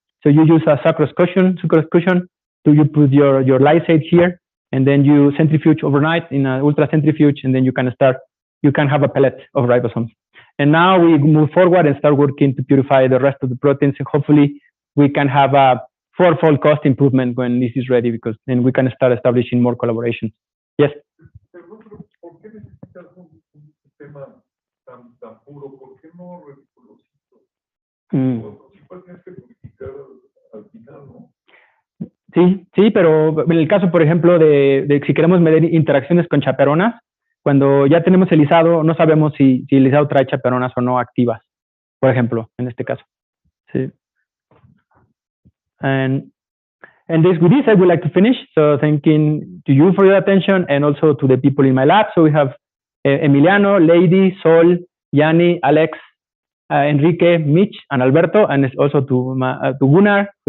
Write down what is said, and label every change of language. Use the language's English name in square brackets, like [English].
[English] So you use a sucrose cushion. So you put your lysate here, and then you centrifuge overnight in an ultra centrifuge, and then you can have a pellet of ribosomes. And now we move forward and start working to purify the rest of the proteins, and hopefully we can have a fourfold cost improvement when this is ready, because then we can start establishing more collaborations. Yes? [Spanish] ¿Por qué necesitas un sistema tan puro? ¿Por qué no reticulocito? Si tienes que purificar al final, ¿no? Sí, pero en el caso, por ejemplo, de si queremos medir interacciones con chaperonas, cuando ya tenemos el lisado, no sabemos si el lisado trae chaperonas o no activas, por ejemplo, en este caso. Sí. [English] And with this, I would like to finish. So thanking to you for your attention and also to the people in my lab. So we have Emiliano, Lady, Sol, Yanni, Alex, Enrique, Mitch, and Alberto, and also to Gunnar.